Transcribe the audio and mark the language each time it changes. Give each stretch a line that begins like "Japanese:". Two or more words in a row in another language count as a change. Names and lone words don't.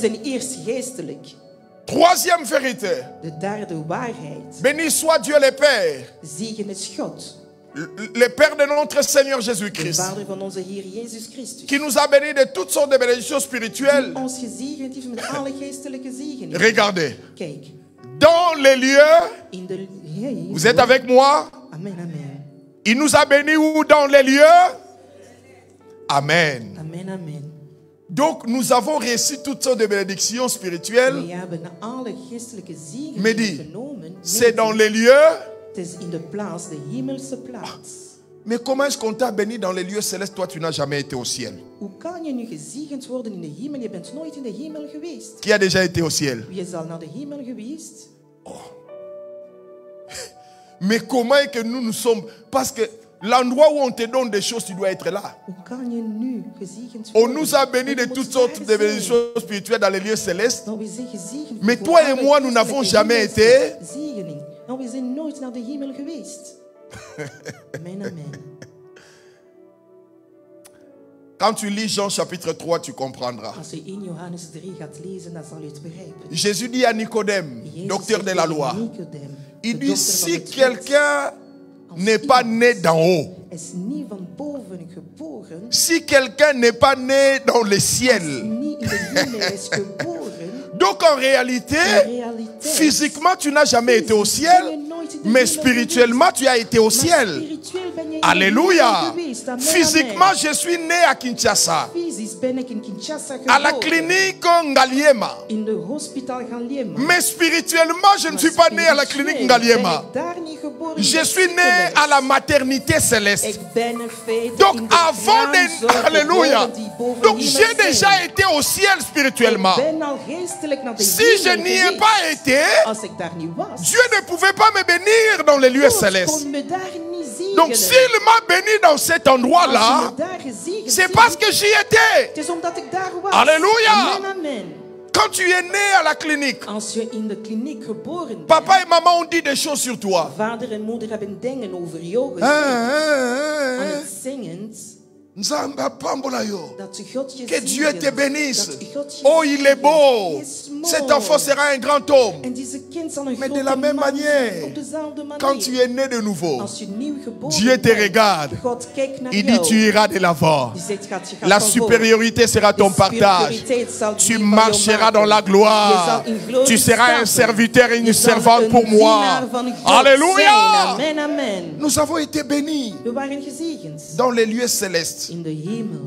Dutch: zijn eerst geestelijk.
French: Troisième vérité.
Dutch: De derde waarheid.
French: Béni soit Dieu le Père,
Dutch: Zegen is God.
French: le Père de notre Seigneur
Dutch: De
French: Jésus-Christ,
Dutch: Vader van onze Heer Jezus Christus.
French: qui nous a bénis de toutes sortes de bénédictions spirituelles.
Dutch: Die ons gezegend heeft met alle geestelijke zegeningen.
French: Regardez,
Dutch: Kijk,
French: dans les lieux,
Dutch: in de... Hey,
French: vous êtes avec moi? Amen, amen. Il nous a bénis où dans les lieux? Amen. Amen, amen. Donc nous avons reçu toutes sortes de bénédictions spirituelles.
Dutch: We hebben alle geestelijke Mehdi, zegeningen genomen.
French: c'est dans les lieux.
Dutch: Het is in de plaats, de hemelse plaats.
French: Mais comment est-ce qu'on t'a béni dans les lieux célestes? Toi, tu n'as jamais été au ciel.
Dutch: Hoe kan je nu gezegend worden in de hemel? Je bent nooit in de hemel geweest.
French: Qui a déjà été au ciel? Wie is al naar de hemel geweest? Mais comment est-ce que nous sommes? Parce que l'endroit où on te donne des choses, tu dois être là.
Dutch: Hoe kan je nu gezegend
French: On
Dutch: worden?
French: nous a bénis de
Dutch: Je moet
French: toutes
Dutch: daar
French: sortes de
Dutch: zijn.
French: bénédictions spirituelles dans les lieux célestes.
Dutch: Nou, we zijn gezegend
French: Mais
Dutch: voor
French: toi et
Dutch: alle
French: moi, nous n'avons
Dutch: geestelijke
French: jamais
Dutch: hemelse
French: été.
Dutch: zegening. Nou, we zijn nooit naar de hemel geweest. Amen, amen.
French: Quand tu lis Jean chapitre 3, tu comprendras.
Dutch: Als je in Johannes 3 gaat lezen, dan zal je het begrijpen.
French: Jésus dit à Nicodème,
Dutch: Jezus
French: docteur
Dutch: zegt
French: de la
Dutch: tegen
French: loi,
Dutch: Nicodème,
French: il
Dutch: de
French: dit,
Dutch: dokter van
French: si
Dutch: het wet,
French: quelqu'un n'est pas né d'en haut,
Dutch: is niet van boven geboren,
French: si quelqu'un n'est pas né dans le ciel,
Dutch: niet in de hemel is geboren,
French: donc en réalité,
Dutch: realiteit,
French: physiquement, tu n'as jamais été au ciel, mais spirituellement, tu as été au
Dutch: maar
French: ciel.
Dutch: spiritueel ben je in de
French: Alléluia.
Dutch: hemel geweest. Amen,
French: Physiquement, amen. je suis né à Kinshasa,
Dutch: Fysisch ben ik in Kinshasa
French: à la
Dutch: geboren,
French: clinique Ngaliema.
Dutch: in de hospitaal Galliema.
French: Mais spirituellement, je ne suis pas né à la clinique Ngaliema.
Dutch: Ben ik daar niet geboren,
French: Je suis né à la maternité céleste.
Dutch: Ik ben in feite
French: Donc
Dutch: in de
French: avant de...
Dutch: kraamzorg
French: Alléluia.
Dutch: geboren die boven
French: Donc
Dutch: hemel
French: j'ai
Dutch: zijn.
French: déjà été au ciel spirituellement.
Dutch: Ik ben al geestelijk naar de
French: Si je
Dutch: hemel
French: n'y ai
Dutch: geweest.
French: pas été,
Dutch: Als ik daar niet was,
French: Dieu ne pouvait pas me bénir dans les lieux
Dutch: God
French: célestes.
Dutch: kon me daar niet zegenen.
French: Donc s'il m'a béni dans cet
Dutch: Als
French: endroit-là,
Dutch: je me daar gezegend
French: c'est
Dutch: ziet,
French: parce que j'y étais.
Dutch: het is omdat ik daar was.
French: Alléluia. Amen, amen. Quand tu es né à la clinique,
Dutch: Als je in de kliniek geboren bent,
French: papa et maman ont dit des choses sur toi.
Dutch: vader en moeder hebben dingen over jou gezegd. Aan het zingend,
Lingala: Nzamba apambola yo.
Dutch: dat God je
French: Que Dieu
Dutch: zegent,
French: te bénisse.
Dutch: dat God je
French: Oh, il est
Dutch: zegent.
French: beau.
Dutch: Hij is mooi.
French: Cet enfant sera un grand homme.
Dutch: En deze kind zal een
French: Mais de
Dutch: grote
French: la même
Dutch: man
French: manière,
Dutch: zijn, op dezelfde manier.
French: quand tu es né de nouveau,
Dutch: Als je nieuw geboren
French: Dieu te
Dutch: bent,
French: regarde.
Dutch: God kijkt naar
French: Il
Dutch: jou.
French: dit tu iras de l'avant.
Dutch: Die zegt, je gaat
French: La
Dutch: van
French: supériorité sera ton
Dutch: voor. De
French: partage.
Dutch: superioriteit zal
French: Tu
Dutch: die van jou
French: marcheras
Dutch: maken.
French: dans la
Dutch: Je
French: gloire.
Dutch: zal in glorie
French: Tu seras un
Dutch: stappen.
French: serviteur et une
Dutch: Je zal
French: servante
Dutch: een
French: pour moi.
Dutch: dienaar van God
French: Alléluia.
Dutch: zijn.
French: Amen, amen. Nous avons été bénis
Dutch: We waren gezegend
French: dans les lieux célestes.
Dutch: in de hemel.